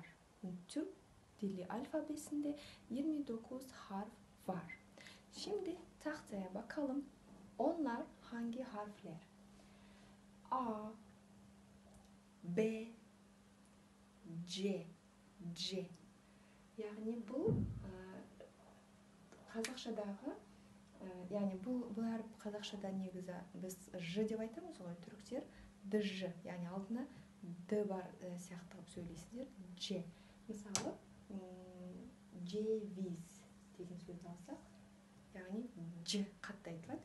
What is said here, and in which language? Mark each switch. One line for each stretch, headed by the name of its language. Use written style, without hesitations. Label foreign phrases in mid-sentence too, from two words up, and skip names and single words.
Turkish: Türk dili alfabesinde 29 harf var. Şimdi tahtaya bakalım. Onlar hangi harfler? A, B, C, C. Yani bu
Kazakh: Қазақшадағы, яғни бұл әріп қазақшада негізі біз ж деп айтамыз ғой түріктер, дж, яғни алдына д бар сияқты қылып сөйлейсіздер. Ж. Мысалы, джевиз деген сөзді алсақ, яғни ж қатты айтылады.